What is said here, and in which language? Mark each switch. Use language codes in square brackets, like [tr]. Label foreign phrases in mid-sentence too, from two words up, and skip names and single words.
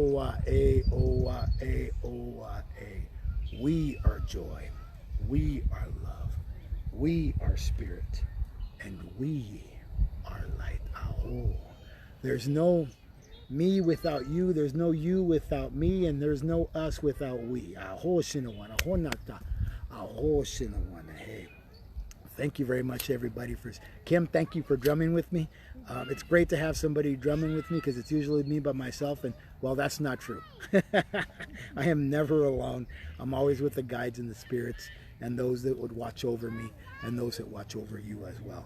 [en] We are joy. We are love. We are spirit. And we are light. Aho. There's no me without you. There's no you without me. And there's no us without we. Aho shinawana. Aho nata. Aho shinawana. Hey. Thank you very much, everybody. Kim, thank you for drumming with me. It's great to have somebody drumming with me because it's usually me by myself, and well, that's not true. I am never alone. I'm always with the guides and the spirits and those that would watch over me and those that watch over you as well.